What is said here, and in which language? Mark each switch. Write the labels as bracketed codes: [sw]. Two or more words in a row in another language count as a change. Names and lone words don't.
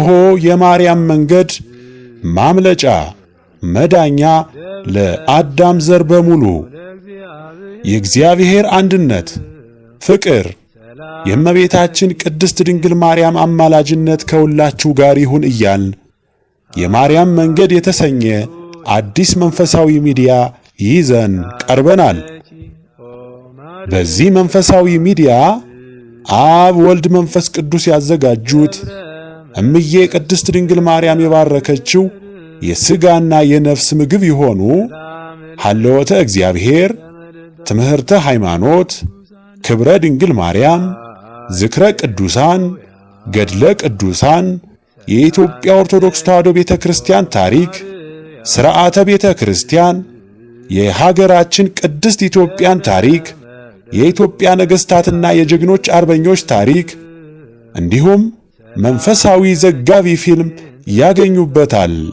[am] የማርያም መንገድ ማምለጫ መዳኛ ለአዳም ዘር በሙሉ። የእግዚአብሔር አንድነት፣ ፍቅር፣ የእመቤታችን ቅድስት ድንግል ማርያም አማላጅነት ከሁላችሁ ጋር ይሁን እያልን የማርያም መንገድ የተሰኘ አዲስ መንፈሳዊ ሚዲያ ይዘን ቀርበናል። በዚህ መንፈሳዊ ሚዲያ አብ፣ ወልድ፣ መንፈስ ቅዱስ ያዘጋጁት እምዬ ቅድስት ድንግል ማርያም የባረከችው የሥጋና የነፍስ ምግብ የሆኑ ሀልወተ እግዚአብሔር፣ ትምህርተ ሃይማኖት፣ ክብረ ድንግል ማርያም፣ ዝክረ ቅዱሳን፣ ገድለ ቅዱሳን፣ የኢትዮጵያ ኦርቶዶክስ ተዋሕዶ ቤተ ክርስቲያን ታሪክ፣ ሥርዓተ ቤተ ክርስቲያን፣ የሀገራችን ቅድስት ኢትዮጵያን ታሪክ፣ የኢትዮጵያ ነገሥታትና የጀግኖች አርበኞች ታሪክ እንዲሁም መንፈሳዊ ዘጋቢ ፊልም ያገኙበታል።